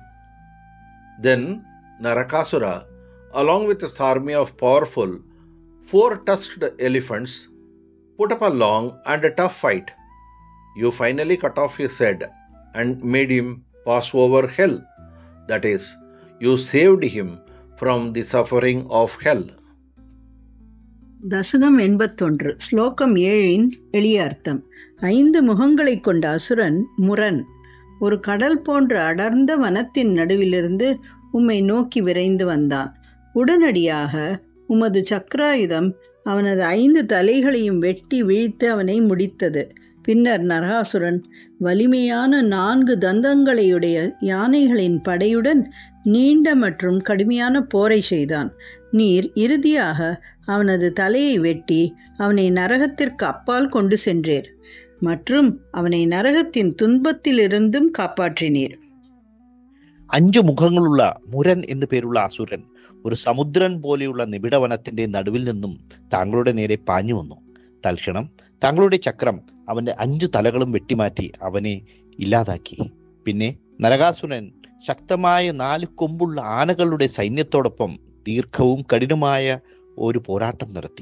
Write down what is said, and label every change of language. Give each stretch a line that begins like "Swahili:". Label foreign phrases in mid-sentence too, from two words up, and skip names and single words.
English: Then Narakasura, along with his army of powerful 4-tusked elephants, put up a long and a tough fight. You finally cut off his head and made him pass over hell. That is, you saved him from the suffering of hell.
Tamil: தசகம் 81. ஸ்லோகம் 7 எளிய அர்த்தம். 5 முகங்களைக் கொண்ட அசுரன் முரன் ஒரு கடல் போன்ற அடர்ந்த வனத்தின் நடுவிலிருந்து உம்மை நோக்கி விரைந்து வந்தான். உடனடியாக உமது சக்கராயுதம் அவனது 5 தலைகளையும் வெட்டி வீழ்த்து அவனை முடித்தது. பின்னர் நரகாசுரன் வலிமையான 4 தந்தங்களையுடைய யானைகளின் படையுடன் நீண்ட மற்றும் கடுமையான போரை செய்தான். நீர் இறுதியாக அவனது தலையை வெட்டி அவனை நரகத்திற்கு அப்பால் கொண்டு சென்றீர் மற்றும் அவனை நரகத்தின் துன்பத்திலிருந்தும் കാപ്പാற்றிനീർ.
Malayalam: 5 മുഖങ്ങളുള്ള മുരൻ എന്നു പേരുള്ള അസുരൻ ഒരു സമുദ്രൻ പോലെയുള്ള നിബിഡവനത്തിന്റെ നടുവിൽ നിന്നും താങ്കളുടെ നേരെ പാഞ്ഞു വന്നു. തൽക്ഷണം താങ്കളുടെ ചക്രം അവന്റെ 5 തലകളും വെട്ടിമാറ്റി അവനെ ഇല്ലാതാക്കി. പിന്നെ നരകാസുരൻ ശക്തമായ 4 കൊമ്പുള്ള ആനകളുടെ സൈന്യത്തോടൊപ്പം ദീർഘവും കഠിനമായ ഒരു പോരാട്ടം നടത്തി.